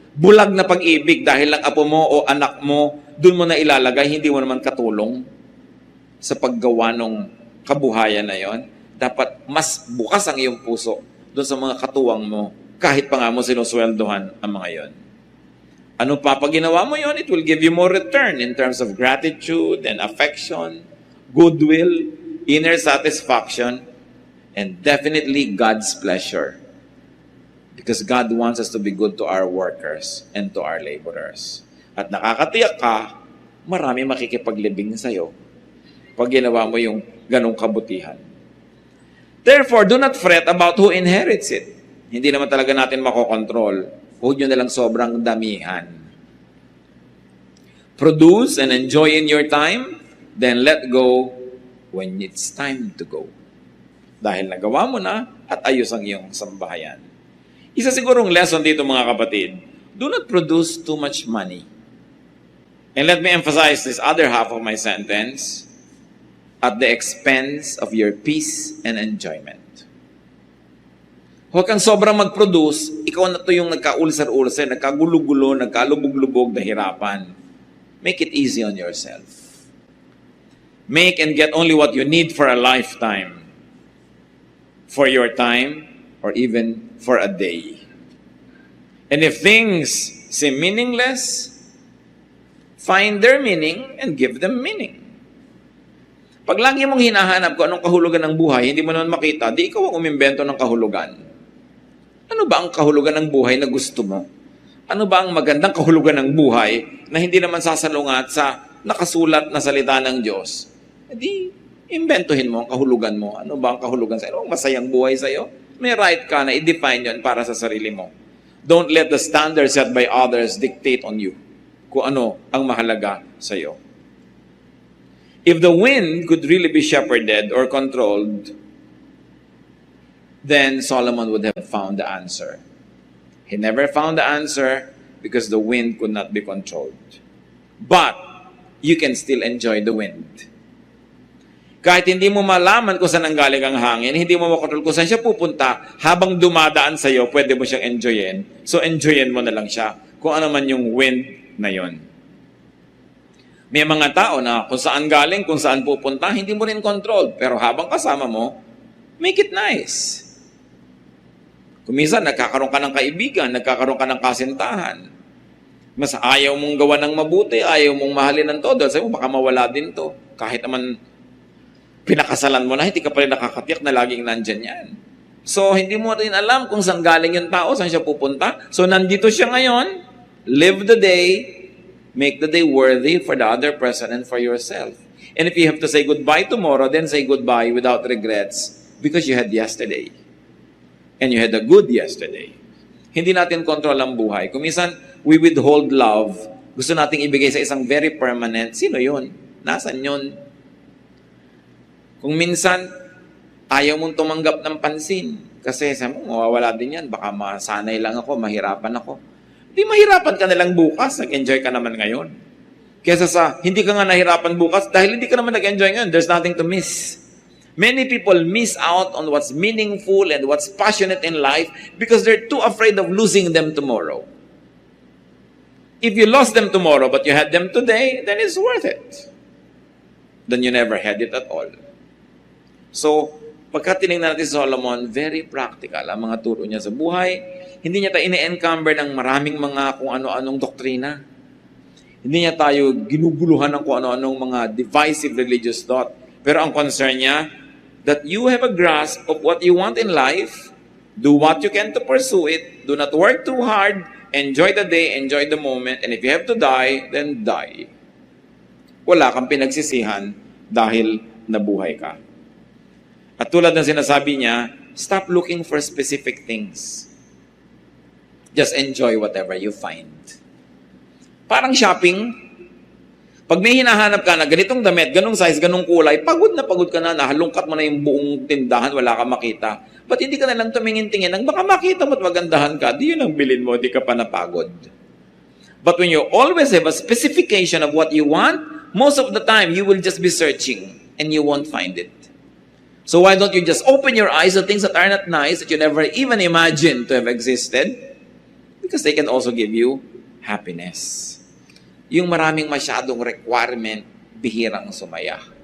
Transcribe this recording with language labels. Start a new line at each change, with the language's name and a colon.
Filipino: Bulag na pag-ibig dahil lang apo mo o anak mo, dun mo na ilalagay, hindi mo naman katulong sa paggawa ng kabuhayan na yon. Dapat mas bukas ang iyong puso doon sa mga katuwang mo, kahit pa nga mo sinusweldohan ang mga yon. Ano pa pag ginawa mo yon,
English: it will give you more return in terms of gratitude and affection, goodwill, inner satisfaction, and definitely God's pleasure. Because God wants us to be good to our workers and to our laborers.
Filipino: At nakakatiyak ka, marami makikipaglibing sa'yo pag ginawa mo yung ganong kabutihan.
English: Therefore, do not fret about who inherits it.
Filipino: Hindi naman talaga natin makokontrol. Huwag nyo nalang sobrang damihan.
English: Produce and enjoy in your time, then let go when it's time to go.
Filipino: Dahil nagawa mo na at ayos ang iyong sambahayan. Isa sigurong lesson dito mga kapatid,
English: do not produce too much money. And let me emphasize this other half of my sentence, at the expense of your peace and enjoyment.
Filipino: Huwag kang sobrang mag-produce, ikaw na to yung nagka-ulcer-ulcer, nagkagulo-gulo, nagkalubog-lubog na hirapan.
English: Make it easy on yourself. Make and get only what you need for a lifetime, for your time, or even for a day. And if things seem meaningless, find their meaning and give them meaning.
Filipino: Pag lagi mong hinahanap kung anong kahulugan ng buhay, hindi mo naman makita, di ikaw ang umimbento ng kahulugan. Ano ba ang kahulugan ng buhay na gusto mo? Ano ba ang magandang kahulugan ng buhay na hindi naman sasalungat sa nakasulat na salita ng Diyos? Di, imbentohin mo ang kahulugan mo. Ano ba ang kahulugan sa'yo? Ano masayang buhay sa'yo? May right ka na i-define yun para sa sarili mo.
English: Don't let the standards set by others dictate on you
Filipino: kung ano ang mahalaga sa'yo.
English: If the wind could really be shepherded or controlled, then Solomon would have found the answer. He never found the answer because the wind could not be controlled. But you can still enjoy the wind.
Filipino: Kahit hindi mo malaman kung saan ang galing ang hangin, hindi mo makontrol kung saan siya pupunta, habang dumadaan sa iyo, pwede mo siyang enjoyin. So enjoyin mo na lang siya kung ano man yung wind na yon. May mga tao na kung saan galing, kung saan pupunta, hindi mo rin control. Pero habang kasama mo,
English: make it nice.
Filipino: Kung minsan, nagkakaroon ka ng kaibigan, nagkakaroon ka ng kasintahan. Mas ayaw mong gawa ng mabuti, ayaw mong mahalin ng todo. Sabi mo, baka mawala din to. Kahit naman pinakasalan mo na, hindi ka pa rin nakakatiyak na laging nandyan yan. So, hindi mo rin alam kung saan galing yung tao, saan siya pupunta. So, nandito siya ngayon.
English: Live the day. Make the day worthy for the other person and for yourself. And if you have to say goodbye tomorrow, then say goodbye without regrets because you had yesterday. And you had a good yesterday.
Filipino: Hindi natin kontrol ang buhay. Kung minsan,
English: we withhold love.
Filipino: Gusto nating ibigay sa isang
English: very permanent.
Filipino: Sino yun? Nasaan yun? Kung minsan, ayaw mong tumanggap ng pansin. Kasi sabi mo, mawawala din yan. Baka masanay lang ako, mahirapan ako. Di mahirapan ka na lang bukas. Nag-enjoy ka naman ngayon. Kesa sa, hindi ka nga nahirapan bukas dahil hindi ka naman nag-enjoy ngayon.
English: There's nothing to miss. Many people miss out on what's meaningful and what's passionate in life because they're too afraid of losing them tomorrow. If you lost them tomorrow but you had them today, then it's worth it. Then you never had it at all.
Filipino: So, pagka tinignan natin si Solomon, very practical ang mga turo niya sa buhay. Hindi niya tayo ine-encumber ng maraming mga kung ano-anong doktrina. Hindi niya tayo ginuguluhan ng kung ano-anong mga
English: divisive religious thought.
Filipino: Pero ang concern niya,
English: that you have a grasp of what you want in life, do what you can to pursue it, do not work too hard, enjoy the day, enjoy the moment, and if you have to die, then die.
Filipino: Wala kang pinagsisihan dahil nabuhay ka. At tulad ng sinasabi niya,
English: stop looking for specific things. Just enjoy whatever you find.
Filipino: Parang shopping. Pag may hinahanap ka na ganitong damit, ganong size, ganong kulay, pagod ka na, nahalungkat mo na yung buong tindahan, wala ka makita. Ba't hindi ka na lang tumingin-tingin? Ang baka makita mo at magandahan ka, di yun ang bilin mo, di ka pa napagod.
English: But when you always have a specification of what you want, most of the time, you will just be searching and you won't find it. So why don't you just open your eyes to things that are not nice, that you never even imagined to have existed? Because they can also give you happiness.
Filipino: Yung maraming masyadong requirement, bihirang sumaya.